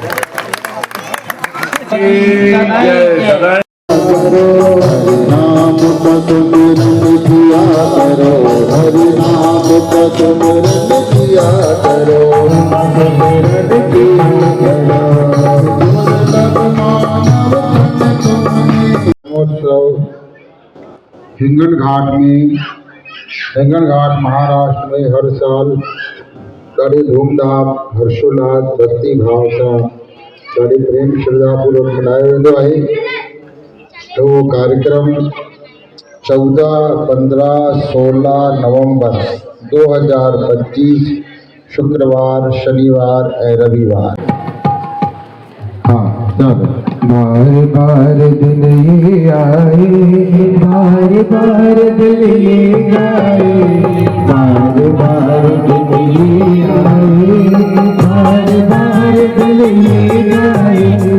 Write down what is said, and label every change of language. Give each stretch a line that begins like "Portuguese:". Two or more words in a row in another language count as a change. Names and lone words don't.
Hindi: नाम का सुमिरन किया करो, हरि नाम का सुमिरन किया करो, सुमिरन किया करो।
Sindhi: हिंगन घाट में, हिंगन घाट महाराष्ट्र में हर साल ॾाढे धूमधाम हर्षोल्लास भक्ति भाव सां ॾाढे प्रेम श्रद्धा पूर्वक मल्हायो वेंदो आहे।
Hindi: तो वो कार्यक्रम 14, 15, 16 नवंबर 2025 शुक्रवार, शनिवार और रविवार। हाँ बार बार दिन ये आए, बार बार दिन ये आए, बार बार दिन ये आए, बार बार दिन ये आए।